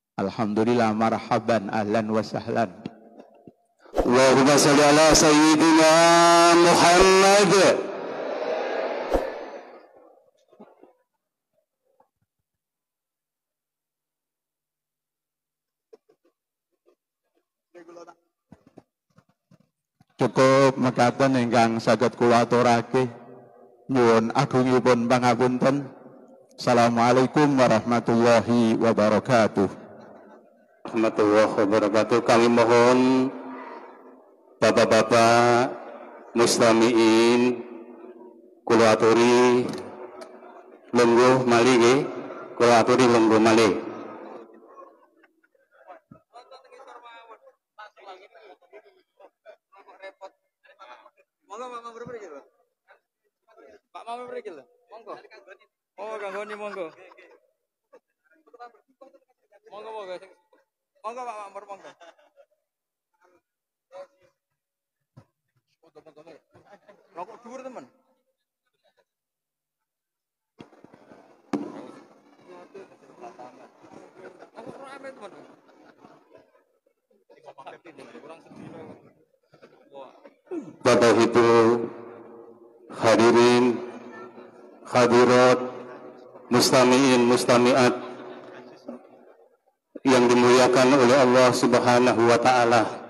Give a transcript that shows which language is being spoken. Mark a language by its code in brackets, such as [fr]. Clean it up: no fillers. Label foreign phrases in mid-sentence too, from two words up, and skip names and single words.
[ar] الحمد لله، مرحبا، أهلا وسهلا. اللهم صل على سيدنا محمد. [jv] Cukup mekaten ingkang saged kula aturake. Nyuwun agungipun pangapunten. [ar] السلام عليكم ورحمة الله وبركاته. ورحمة الله وبركاته. [id] Kami mohon Bapak-bapak [jv] mustamiin kula aturi lungguh malih nggih. Kula aturi lungguh malih. Monggo Pak Mamur mriki lho. Pak Mamur mriki lho. Monggo. Oh, ganggoni monggo. Monggo monggo. Monggo Pak Mamur monggo. Rokok dhuwur teman. Aku rame teman. Kurang sedino. [id] Bapak Ibu hadirin hadirat mustamiin mustamiat yang dimuliakan oleh Allah [ar] سبحانه وتعالى.